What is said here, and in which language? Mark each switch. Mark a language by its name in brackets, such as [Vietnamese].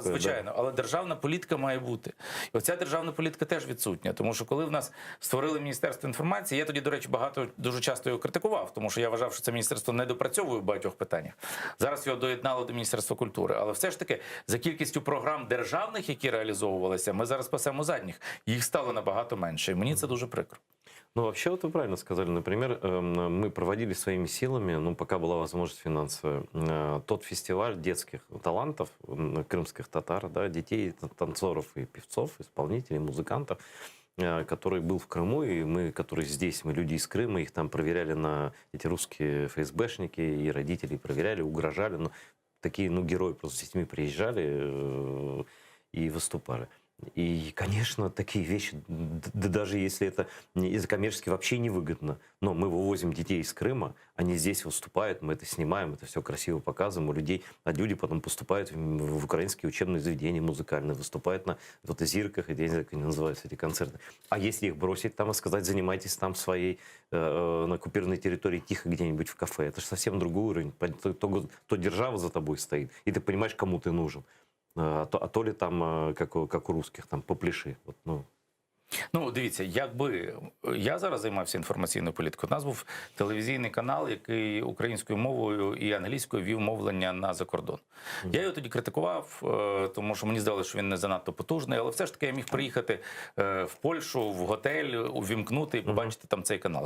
[Ukrainian] Звичайно, але державна політика має бути. І оця державна політика теж відсутня, тому що коли в нас створили Міністерство інформації, я тоді, до речі, дуже часто його критикував, тому що я вважав, що це міністерство не допрацьовує в багатьох питаннях. Зараз його доєднали до Міністерства культури. Але все ж таки, за кількістю програм державних, які реалізовувалися, ми зараз пасемо задніх. Їх стало набагато менше. І мені це дуже прикро. [Russian] Ну, вообще, вот вы правильно сказали. Например, мы проводили своими силами, ну, пока была возможность финансовая, тот фестиваль детских талантов, крымских татар, да, детей, танцоров и певцов, исполнителей, музыкантов, который был в Крыму, и мы, которые здесь, мы люди из Крыма, их там проверяли на эти русские ФСБшники, и родители проверяли, угрожали. Ну, такие, ну, герои просто с детьми приезжали и выступали. И, конечно, такие вещи, да даже если это из-за коммерчески вообще невыгодно, но мы вывозим детей из Крыма, они здесь выступают, мы это снимаем, это все красиво показываем у людей, а люди потом поступают в украинские учебные заведения музыкальные, выступают на вот зирках, я не знаю, как они называются, эти концерты. А если их бросить там и сказать, занимайтесь там своей на оккупированной территории тихо где-нибудь в кафе, это же совсем другой уровень, то держава за тобой стоит, и ты понимаешь, кому ты нужен. А то ли там, как у русских, там, попляши. От, ну. [Ukrainian] Ну, дивіться, якби я зараз займався інформаційною політикою, у нас був телевізійний канал, який українською мовою і англійською вів мовлення на закордон. Я його тоді критикував, тому що мені здалося, що він не занадто потужний, але все ж таки я міг приїхати в Польщу, в готель, увімкнути і побачити там цей канал.